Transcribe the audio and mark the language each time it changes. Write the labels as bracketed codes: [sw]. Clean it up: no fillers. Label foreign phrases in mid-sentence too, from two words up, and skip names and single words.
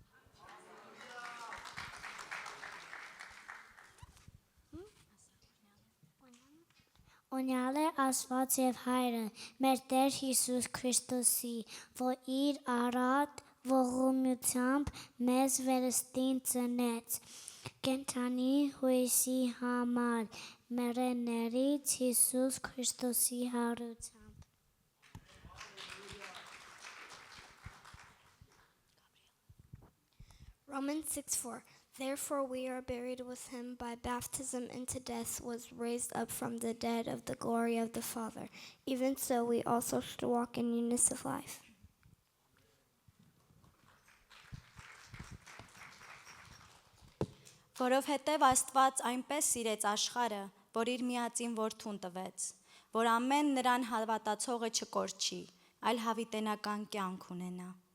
[hy] Օրհնյալ է Աստված և Հայրը, մեր Տեր Հիսուս Քրիստոսի, որ իր առատ ողորմությամբ մեզ վերստին ծնեց, կենթանի հույսի համար, մեռելներից Հիսուս Քրիստոսի հարությամբ։ [en] Romans 6:4. Therefore we are buried with him by baptism into death, was raised up from the dead of the glory of the Father. Even so we also should walk in newness of life. [hy] Որովհետև Աստված այնպես սիրեց աշխարհը, որ իր միածին որդուն տվեց, որ ամեն նրան հավատացողը չկորչի, այլ հավիտենական կյանք ունենա։